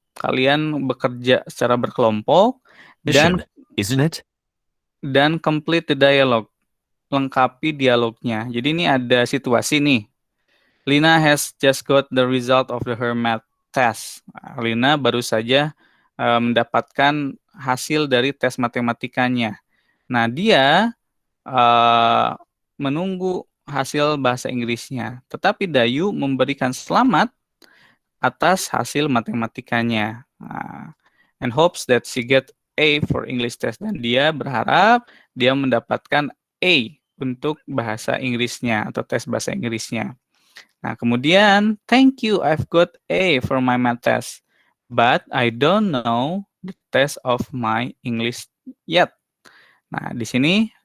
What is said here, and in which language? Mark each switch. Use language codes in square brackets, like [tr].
[id] Kalian bekerja secara berkelompok [en] Isn't it? [id] dan [en] complete the dialogue. [id] Lengkapi dialognya. Jadi ini ada situasi nih. [en] Lina has just got the result of her math test. [id] Lina baru saja mendapatkan hasil dari tes matematikanya. Nah, dia menunggu hasil bahasa Inggrisnya. Tetapi Dayu memberikan selamat atas hasil matematikanya. [en] And hopes that she get A for English test. [id] Dan dia berharap dia mendapatkan A untuk bahasa Inggrisnya atau tes bahasa Inggrisnya. Nah, kemudian, [en] thank you, I've got A for my math test. But I don't know the test of my English yet. [id] Nah, di sini